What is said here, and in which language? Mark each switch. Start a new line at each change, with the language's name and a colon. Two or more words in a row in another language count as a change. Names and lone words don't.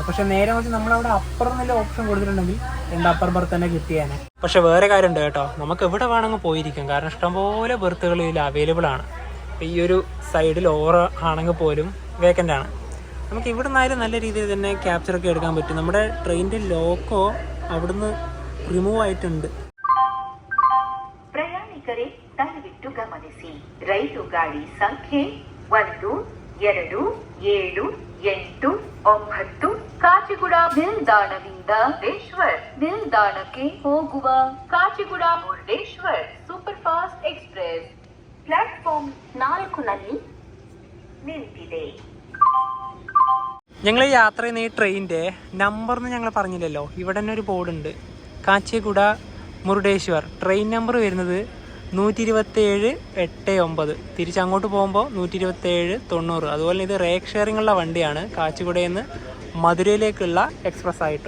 Malayalam: പക്ഷെ നേരെ വെച്ച് നമ്മളവിടെ അപ്പർ എന്നുള്ള ഓപ്ഷൻ കൊടുത്തിട്ടുണ്ടെങ്കിൽ 2 അപ്പർ ബെർത്ത് തന്നെ കിട്ടിയാനെ. പക്ഷെ വേറെ കാര്യമുണ്ട് കേട്ടോ, നമുക്ക് എവിടെ വേണമെങ്കിൽ പോയിരിക്കാം. കാരണം ഇഷ്ടംപോലെ ബെർത്തുകൾ ഇതിൽ അവൈലബിൾ ആണ്. ഈ ഒരു സൈഡിൽ ഓവർ ആണെങ്കിൽ പോലും വേക്കൻ്റ് ആണ്. നമുക്ക് ഇവിടെ നിന്നായാലും നല്ല രീതിയിൽ തന്നെ ക്യാപ്ചറൊക്കെ എടുക്കാൻ പറ്റും. നമ്മുടെ ട്രെയിനിൻ്റെ ലോക്കോ അവിടുന്ന് റിമൂവ് ಆಯ್ತುಂಡು.
Kannada: ಪ್ರಯಾಣಿಕರೇ ದಯವಿಟ್ಟು ಗಮನಿಸಿ, ರೈಲು ಗಾಡಿ ಸಂಖ್ಯೆ 1, 2, 7, 8, 9 ಕಾಚಿಗುಡ ನಿಲ್ದಾಣದಿಂದ ಮುರುಡೇಶ್ವರ್ ನಿಲ್ದಾಣಕ್ಕೆ ಹೋಗುವ ಕಾಚಿಗುಡ ಮುರುಡೇಶ್ವರ್ ಸೂಪರ್ ಫಾಸ್ಟ್ ಎಕ್ಸ್ಪ್ರೆಸ್ ಪ್ಲಾಟ್ಫಾರ್ಮ್ 4ನಲ್ಲಿ ನಿಂತಿದೆ.
Malayalam: ഞങ്ങൾ യാത്ര ചെയ്യുന്ന ഈ ട്രെയിനിൻ്റെ നമ്പർന്ന് ഞങ്ങൾ പറഞ്ഞില്ലല്ലോ. ഇവിടെ തന്നെ ഒരു ബോർഡുണ്ട്, കാച്ചിഗുഡ മുരുടേശ്വർ. ട്രെയിൻ നമ്പർ വരുന്നത് 127-89. തിരിച്ചങ്ങോട്ട് പോകുമ്പോൾ 127-90. അതുപോലെ ഇത് റേക്ക് ഷെയറിങ്ങുള്ള വണ്ടിയാണ്. കാച്ചിഗുഡയിൽ നിന്ന് മധുരയിലേക്കുള്ള എക്സ്പ്രസ് ആയിട്ടും.